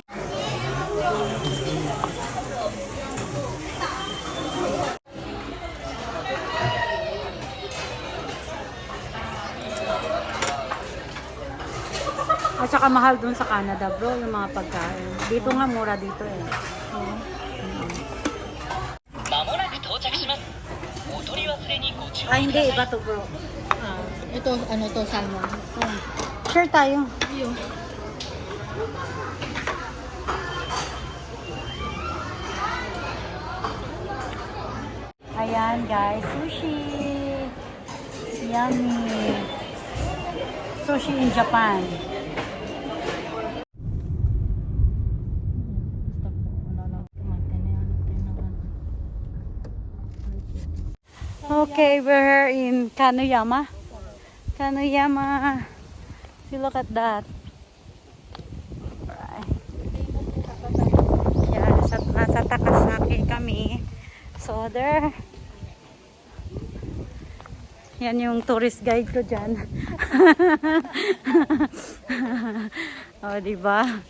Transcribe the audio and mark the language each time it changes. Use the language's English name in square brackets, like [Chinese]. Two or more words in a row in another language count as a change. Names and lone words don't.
[Filipino] At saka mahal dun sa Canada bro, yung mga pagkain. Dito nga mura dito eh. [Japanese] まもなく到着します。お取り忘れにご注意くださ [Filipino] Ay [Japanese] い。 [Filipino] hindi, iba to bro. ito, ano to, salmon. Share tayo. Iyo. Ayan guys, sushi. [English] Yummy. Sushi in Japan. Okay, we're in Kaneyama. Kaneyama. See, look at that. Alright. Yeah, [Filipino] nasa Takasaki kami. [English] So there. [Filipino] Yan yung [English] tourist guide [Filipino] ko dyan. O, diba?